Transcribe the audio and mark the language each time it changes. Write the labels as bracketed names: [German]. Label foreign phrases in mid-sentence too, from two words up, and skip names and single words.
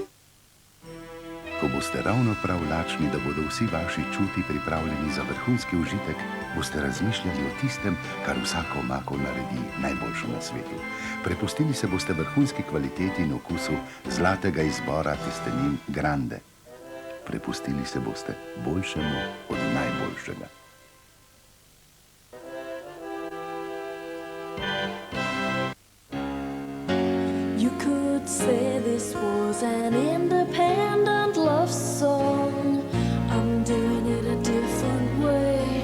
[Slovenian] Ko boste ravno prav lačni, da bodo vsi vaši čuti pripravljeni za vrhunski užitek, boste razmišljali o tistem, kar vsako omako naredi najboljšo na svetu. Prepustili se boste vrhunski kvaliteti in okusu zlatega izbora testenin Grande. Prepustili se boste boljšemu od najboljšega. [English] You could say this was an independent love song. I'm doing it a different way.